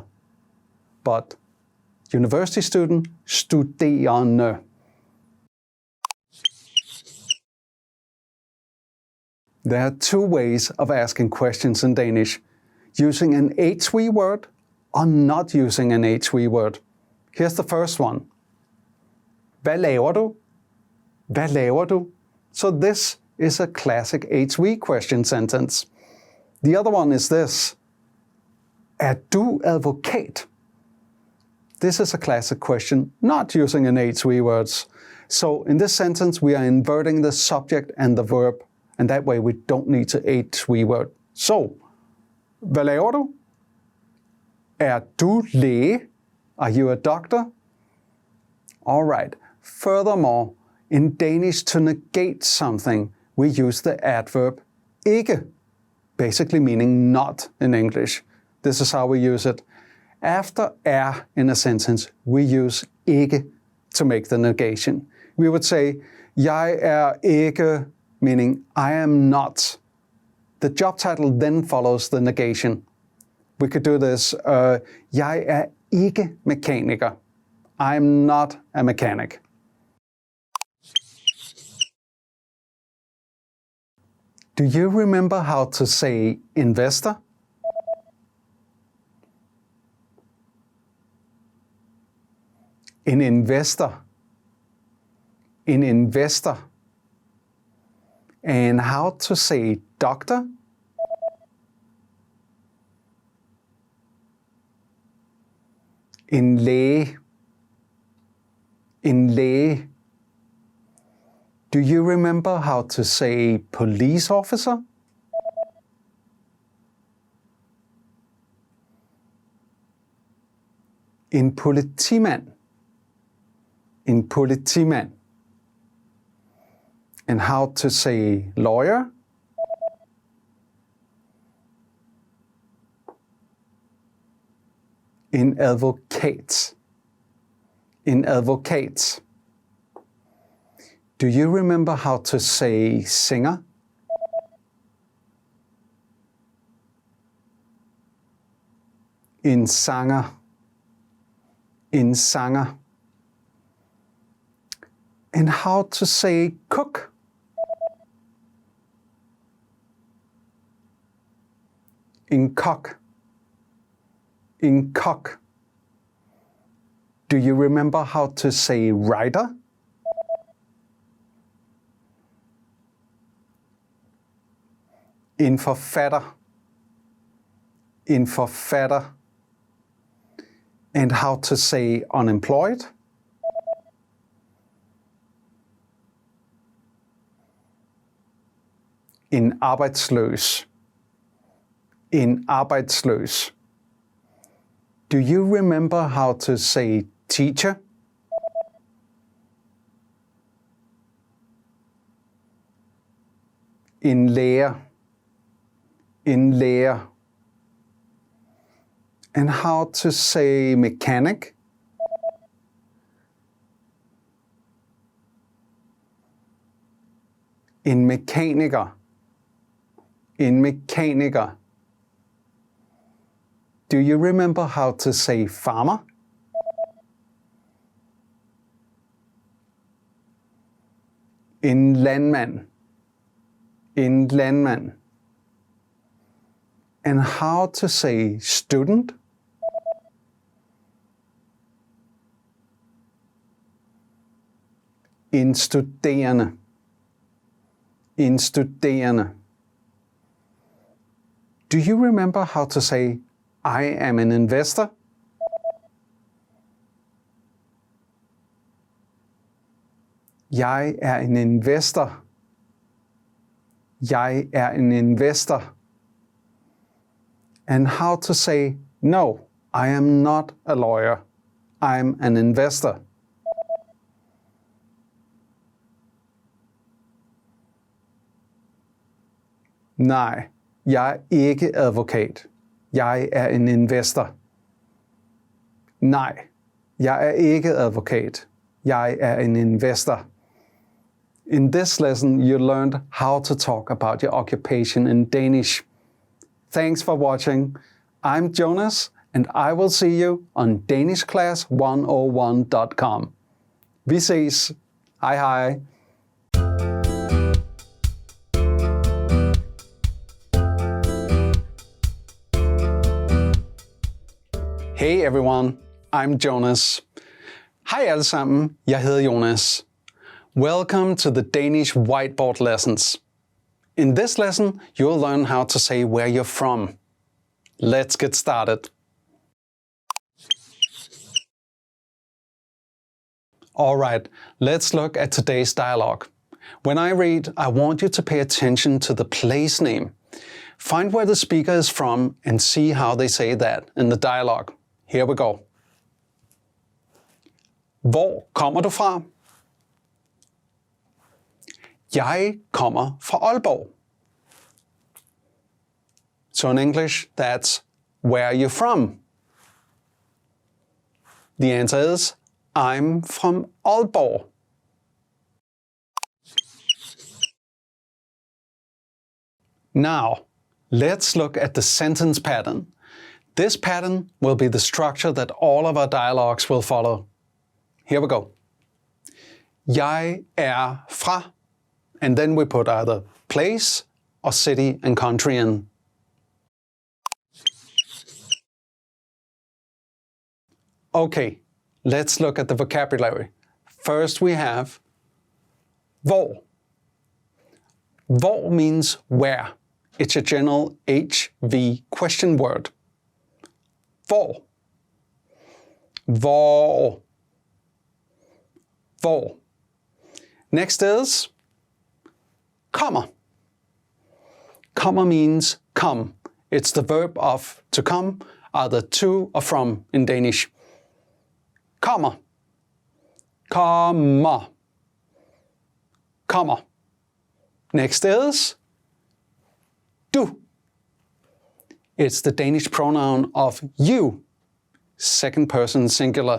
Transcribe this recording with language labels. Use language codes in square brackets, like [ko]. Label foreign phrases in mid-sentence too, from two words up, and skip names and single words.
[en] But university student, studerende. There are two ways of asking questions in Danish, using an HV word or not using an HV word. Here's the first one. [da] Hvad laver du? Hvad laver du? [en] So this is a classic HV question sentence. The other one is this. [da] Er du advokat? [en] This is a classic question, not using innate three words. So in this sentence, we are inverting the subject and the verb, and that way we don't need to add three word. So, [da] hvad laver du? Er du læge? [en] Are you a doctor? All right. Furthermore, in Danish, to negate something, we use the adverb ikke, basically meaning not in English. This is how we use it. After er in a sentence, we use ikke to make the negation. We would say, [da] jeg er ikke, [en] meaning I am not. The job title then follows the negation. We could do this, [da] jeg er ikke mekaniker. [en] I'm not a mechanic. Do you remember how to say investor? An investor. An investor. And how to say doctor? [da] En læge. En læge. [en] Do you remember how to say police officer? [da] En politimand. En politimand. [en] And how to say lawyer? [da] En advokat. En advokat. [en] Do you remember how to say singer? [da] En sanger. En sanger. [en] And how to say cook? [da] En kok. En kok. [en] Do you remember how to say writer? [da] En forfatter. En forfatter. [en] And how to say unemployed? [da] En arbejdsløs. En arbejdsløs. [en] Do you remember how to say teacher? [da] En lærer. En lærer. [en] And how to say mechanic? [da] En mekaniker. En mekaniker. [en] Do you remember how to say farmer? [da] En landmand. En landmand. [en] And how to say student? [da] En studerende. En studerende. [en] Do you remember how to say I am an investor? [da] Jeg er en investor. Jeg er en investor. [en] And how to say no, I am not a lawyer. I'm an investor. [da] Nej, jeg er ikke advokat. Jeg er en investor. Nej, jeg er ikke advokat. Jeg er en investor. [en] In this lesson, you learned how to talk about your occupation in Danish. Thanks for watching. I'm Jonas, and I will see you on danishclass101.com. [da] Vi ses. Hej hej. [en] Hey everyone, I'm Jonas. [da] Hej alle sammen, jeg hedder Jonas. [en] Welcome to the Danish whiteboard lessons. In this lesson, you'll learn how to say where you're from. Let's get started. All right, let's look at today's dialogue. When I read, I want you to pay attention to the place name. Find where the speaker is from and see how they say that in the dialogue. Here we go. [da] Hvor kommer du fra? Jeg kommer fra Aalborg. [en] So in English, that's where are you from? The answer is I'm from Aalborg. Now, let's look at the sentence pattern. This pattern will be the structure that all of our dialogues will follow. Here we go. [da] Jeg fra, [en] and then we put either place or city and country in. Okay, let's look at the vocabulary. First we have hvor. Hvor means where. It's a general HV question word. [da] Hvor. Hvor. Hvor. [en] Next is kommer. Kommer means come. It's the verb of to come, either to or from in Danish. [da] Kommer. Kommer. Kommer. [en] Next is du. It's the Danish pronoun of you, second person singular.